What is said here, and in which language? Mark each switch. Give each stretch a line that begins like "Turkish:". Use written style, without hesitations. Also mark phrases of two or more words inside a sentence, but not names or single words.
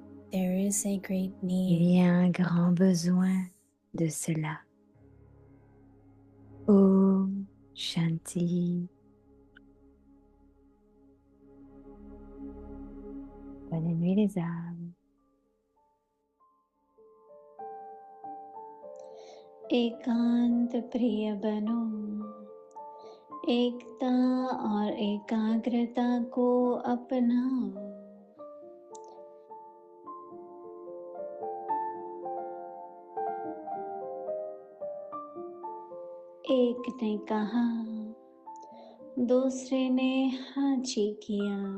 English: There is a great
French: Il
English: need.
French: y a un grand besoin de cela.
Hindi: ॐ शांति.
French: Bonne nuit les âmes.
Hindi: एकांत प्रिय बनो, एकता और एकाग्रता को अपनाओ। एक ने कहा, दूसरे ने हाजी किया।